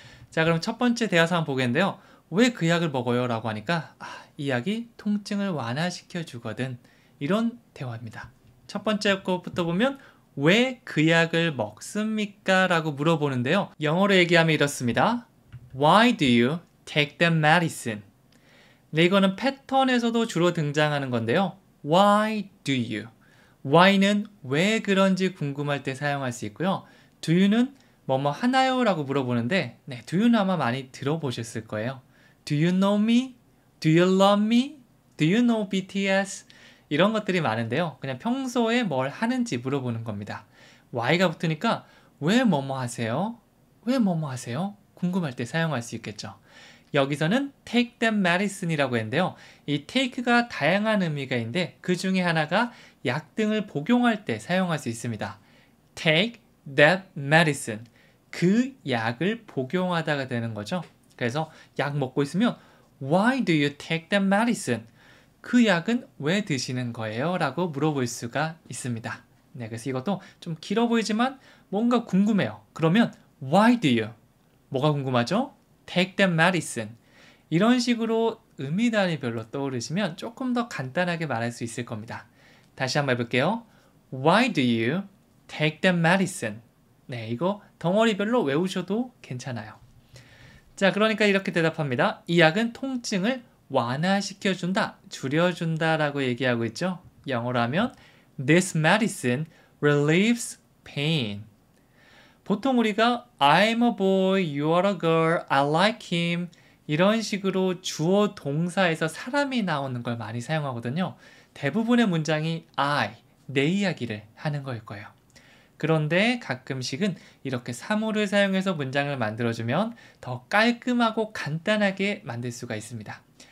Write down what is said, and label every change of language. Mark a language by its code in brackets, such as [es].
[ko] 자, 그럼 첫 번째 대화상 보겠는데요. 왜 그 약을 먹어요? 라고 하니까 이 약이 통증을 완화시켜 주거든. 이런 대화입니다. 첫 번째 것부터 보면 왜 그 약을 먹습니까? 라고 물어보는데요. 영어로 얘기하면 이렇습니다. [en] Why do you take the medicine? [ko] 네, 이거는 패턴에서도 주로 등장하는 건데요. [en] Why do you? [ko] Why는 왜 그런지 궁금할 때 사용할 수 있고요. Do you는 뭐뭐 하나요? 라고 물어보는데 do you는 아마 많이 들어보셨을 거예요. [en] Do you know me? Do you love me? Do you know BTS? [ko] 이런 것들이 많은데요. 그냥 평소에 뭘 하는지 물어보는 겁니다. Why가 붙으니까 왜 뭐뭐 하세요? 왜 뭐뭐 하세요? 궁금할 때 사용할 수 있겠죠. 여기서는 [en] take that medicine [ko] 이라고 했는데요. 이 take가 다양한 의미가 있는데 그 중에 하나가 약 등을 복용할 때 사용할 수 있습니다. [en] take that medicine. [ko] 그 약을 복용하다가 되는 거죠. 그래서 약 먹고 있으면 [en] Why do you take that medicine? [ko] 그 약은 왜 드시는 거예요? 라고 물어볼 수가 있습니다. 그래서 이것도 좀 길어 보이지만 뭔가 궁금해요. 그러면 [en] Why do you? [ko] 뭐가 궁금하죠? [en] Take that medicine. [ko] 이런 식으로 의미 단위별로 떠오르시면 조금 더 간단하게 말할 수 있을 겁니다. 다시 한번 해볼게요. [en] Why do you take that medicine? [ko] 이거 덩어리별로 외우셔도 괜찮아요. 자, 그러니까 이렇게 대답합니다. 이 약은 통증을 완화시켜준다, 줄여준다 라고 얘기하고 있죠. 영어로 하면 [en] This medicine relieves pain. [ko] 보통 우리가 [en] I'm a boy, you are a girl, I like him [ko] 이런 식으로 주어 동사에서 사람이 나오는 걸 많이 사용하거든요. 대부분의 문장이 I, 내 이야기를 하는 거일 거예요. 그런데 가끔씩은 이렇게 사물을 사용해서 문장을 만들어주면 더 깔끔하고 간단하게 만들 수가 있습니다.